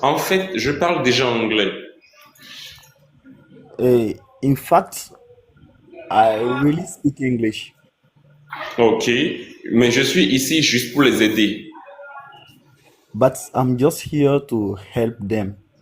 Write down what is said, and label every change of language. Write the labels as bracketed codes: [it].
[fr] En fait, je parle déjà anglais. [en] In fact, I really speak English. Ok. [fr] Mais je suis ici juste pour les aider. [en] But I'm just here to help them.